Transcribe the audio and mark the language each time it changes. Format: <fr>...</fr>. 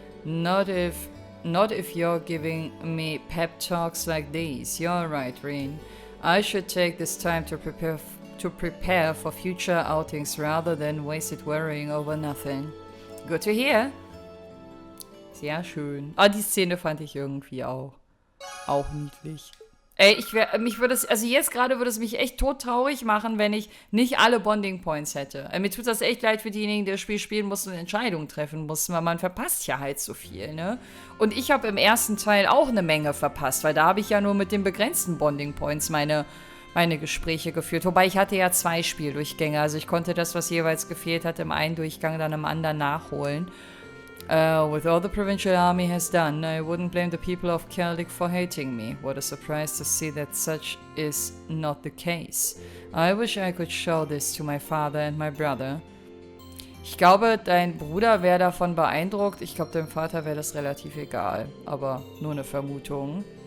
<en>Not if you're giving me pep talks like these. You're right, Reen. I should take this time to prepare for future outings rather than waste it worrying over nothing. Good to hear.</en> <de>Sehr schön. Ah, die Szene fand ich irgendwie auch niedlich. Ey, jetzt gerade würde es mich echt todtraurig machen, wenn ich nicht alle Bonding Points hätte. Mir tut das echt leid für diejenigen, die das Spiel spielen mussten und Entscheidungen treffen mussten, weil man verpasst ja halt so viel, ne? Und ich habe im ersten Teil auch eine Menge verpasst, weil da habe ich ja nur mit den begrenzten Bonding Points meine Gespräche geführt. Wobei ich hatte ja 2 Spieldurchgänge, also ich konnte das, was jeweils gefehlt hat, im einen Durchgang dann im anderen nachholen.</de> <en>With all the provincial army has done, I wouldn't blame the people of Celtic for hating me. What a surprise to see that such is not the case. I wish I could show this to my father and my brother.</en> <de>Ich glaube, dein Bruder wäre davon beeindruckt. Ich glaube, deinem Vater wäre das relativ egal. Aber nur eine Vermutung.</de>